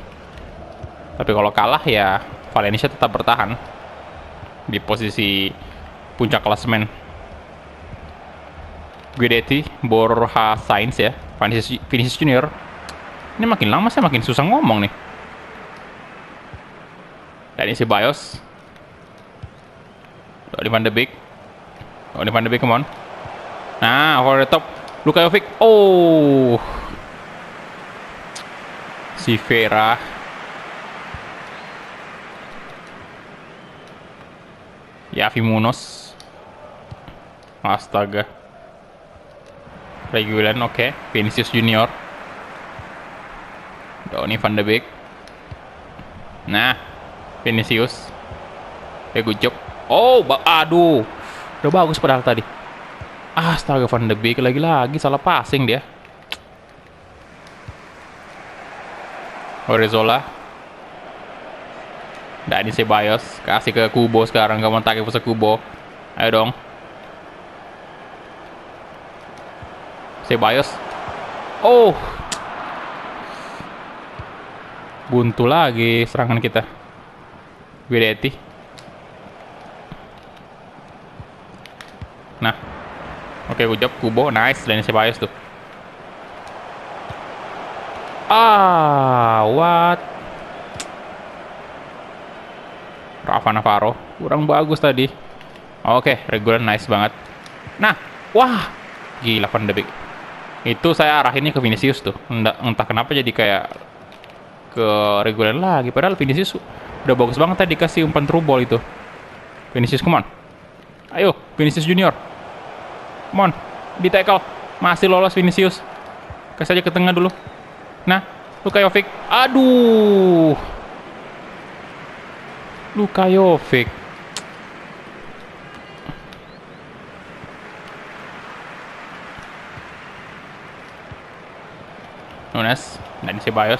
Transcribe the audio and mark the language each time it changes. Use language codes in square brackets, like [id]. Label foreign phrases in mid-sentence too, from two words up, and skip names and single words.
[id] Tapi kalau kalah ya Valencia tetap bertahan di posisi puncak klasemen. Guidetti, Borja Sainz ya, Vinicius Junior. Ini makin lama saya makin susah ngomong nih. Dan isi Ceballos. Donny van de Beek. Donny van de Beek, [en] come on. Nah, over the top. [id] Luka Jovic. Oh. Si Vera. Yavi Munoz. Astaga. Regulan, oke. Vinicius Junior. Donny van de Beek. Nah, Vinicius. [en] Good job. [id] Oh, aduh. Udah bagus padahal tadi. Astaga, Van de Beek lagi-lagi salah passing dia. Oriozola. Dani Ceballos kasih ke Kubo sekarang, gak mau Takefusa Kubo. Ayo dong. Ceballos. Oh. Buntu lagi serangan kita. Guidetti. Nah. Oke, [en] good job Kubo, nice. [id] Dan Ceballos tuh. What? Rafa Navarro kurang bagus tadi. Oke, regular nice banget. Nah, wah, gila Van de Beek. Itu saya arahinnya ke Vinicius tuh. Entah kenapa jadi kayak ke regular lagi. Padahal Vinicius udah bagus banget tadi dikasih umpan [en] true ball [id] itu. Vinicius, [en] come on. [id] Ayo, Vinicius Junior. [en] Come on, [id] di tackle. Masih lolos Vinicius. Kasih aja ke tengah dulu. Nah, Luka Jovic. Aduh. Luka Jovic. Nunes. Dan Ceballos.